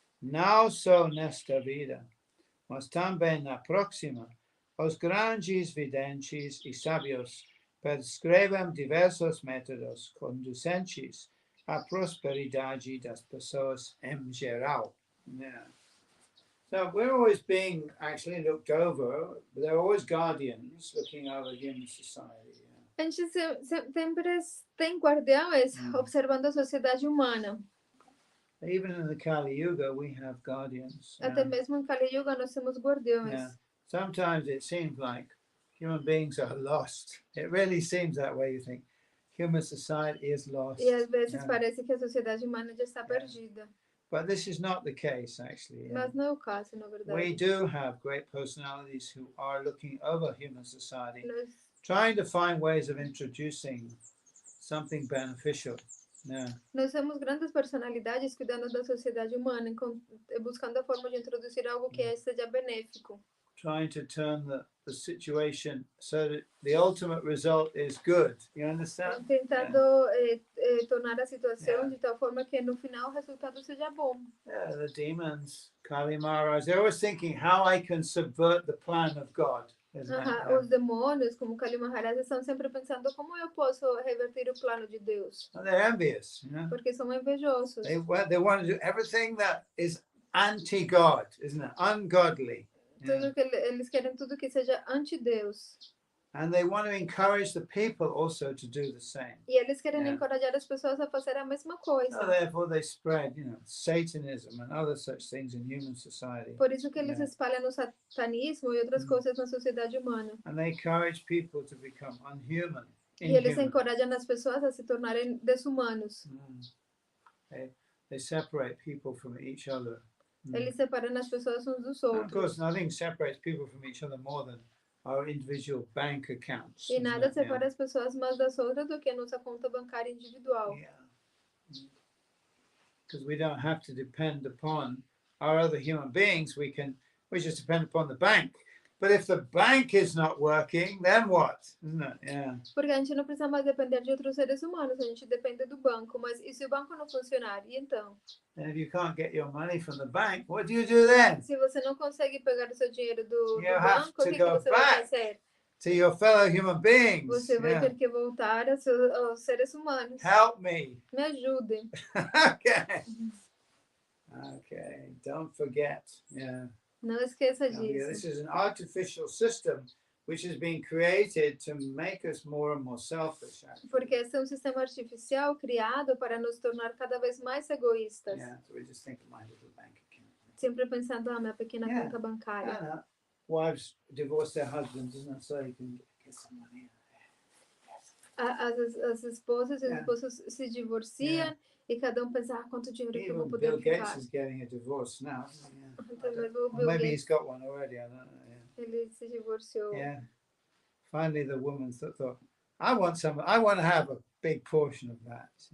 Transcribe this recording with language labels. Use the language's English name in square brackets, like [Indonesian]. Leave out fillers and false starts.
[Portuguese] não só nesta vida, mas também na próxima, os grandes videntes e sábios prescrevem diversos métodos conducentes à prosperidade das pessoas em geral. [English] Yeah. So we're always being actually looked over. There are always guardians looking over human society. [Portuguese] A gente sempre tem guardiões observando a sociedade humana. [English] Even in the Kali Yuga, we have guardians. [Portuguese] Até mesmo em Kali Yuga nós temos guardiões. [English] Yeah. Sometimes it seems like human beings are lost. It really seems that way. You think human society is lost. [Portuguese] E às vezes parece que a sociedade humana já está perdida. [English] But this is not the case, actually. [Portuguese] Mas não é o caso, na verdade. [English] We do have great personalities who are looking over human society, [Portuguese] Nós [English] trying to find ways of introducing something beneficial. Yeah. [Portuguese] Nós temos grandes personalidades cuidando da sociedade humana, buscando a forma de introduzir algo que seja benéfico. [English] Trying to turn the situation so that the ultimate result is good. You understand? [Portuguese] Tentando tornar a situação de tal forma que no final o resultado seja bom. [English] Yeah, the demons, Kali Maharaj, they're always thinking how I can subvert the plan of God. [Portuguese] Os demônios, como Kali Maharaj, estão sempre pensando como eu posso reverter o plano de Deus. [English] And they're envious, you know? [Portuguese] Porque são invejosos. [English] They want to do everything that is anti-God, isn't it? Ungodly. [Portuguese] Tudo que eles querem tudo que seja anti-Deus. [English] And they want to encourage the people also to do the same. [Portuguese] E eles querem encorajar as pessoas a fazer a mesma coisa. [English] So therefore they spread, Satanism and other such things in human society. [Portuguese] Por isso que eles espalham o satanismo e outras coisas na sociedade humana. [English] And they encourage people to become unhuman. [Portuguese] E eles encorajam as pessoas a se tornarem desumanos. [English] They separate people from each other. [Portuguese] Eles separam as pessoas uns dos outros. [English] Of course, nothing separates people from each other more than our individual bank accounts. [Portuguese] E nada separa as pessoas mais das outras do que a nossa conta bancária individual. [English] Because we don't have to depend upon our other human beings. We just depend upon the bank. But if the bank is not working, then what? Isn't it? Yeah. [Portuguese] Porque a gente não precisa mais depender de outros seres humanos, a gente depende do banco. Mas e se o banco não funcionar? E então? [English] And if you can't get your money from the bank, what do you do then? [Portuguese] Se você não consegue pegar o seu dinheiro do banco, o que você vai fazer? [English] To your fellow human beings. [Portuguese] Você vai ter que voltar aos seres humanos. [English] Help me. [Portuguese] Me ajude. [English] Okay. Don't forget. Yeah. [Portuguese] Não esqueça disso. [English] This is an artificial system which has been created to make us more and more selfish. [Portuguese] Porque esse é um sistema artificial criado para nos tornar cada vez mais egoístas. [English] So we just think of my little bank account. [Portuguese] Sempre pensando, minha pequena conta bancária. [English] Wives divorce their husbands, isn't it? So you can get some money. [Portuguese] As esposas e os esposos se divorciam e cada pensa, quanto dinheiro que eu vou poder [English] Bill [Portuguese] ficar. [English] Gates is getting a divorce now. Maybe he's got one already. I don't know. [Portuguese] Ele se divorciou. [English] Finally, the woman thought, I want to have a big portion of that.